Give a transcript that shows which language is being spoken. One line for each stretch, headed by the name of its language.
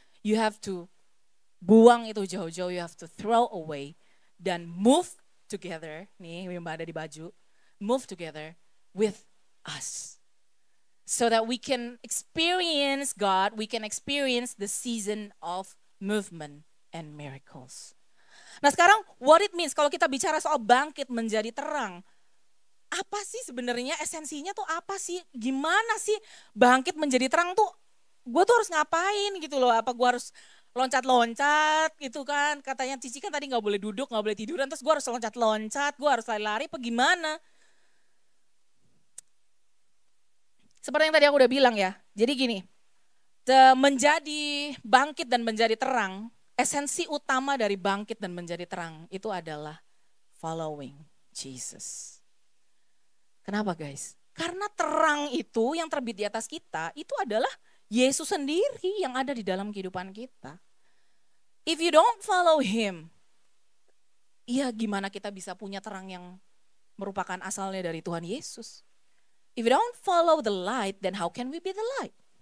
English: You have to
Indonesian: buang itu jauh-jauh,
English: you have to throw away
Indonesian: dan
English: move together.
Indonesian: Nih, Mbak ada di baju.
English: Move together with us. So that we can experience God, we can experience the season of movement and miracles.
Indonesian: Nah sekarang
English: what it means
Indonesian: kalau kita bicara soal bangkit menjadi terang. Apa sih sebenarnya esensinya tuh apa sih? Gimana sih bangkit menjadi terang tuh? Gue tuh harus ngapain gitu loh, apa gue harus loncat-loncat gitu kan, katanya Cici kan tadi gak boleh duduk, gak boleh tiduran, terus gue harus loncat-loncat, gue harus lari-lari, apa gimana? Seperti yang tadi aku udah bilang ya, jadi gini, menjadi bangkit dan menjadi terang, esensi utama dari bangkit dan menjadi terang itu adalah
English: following Jesus.
Indonesian: Kenapa guys? Karena terang itu yang terbit di atas kita, itu adalah Yesus sendiri yang ada di dalam kehidupan kita.
English: If you don't follow Him,
Indonesian: ya gimana kita bisa punya terang yang merupakan asalnya dari Tuhan Yesus?
English: If you don't follow the light, then how can we be the light?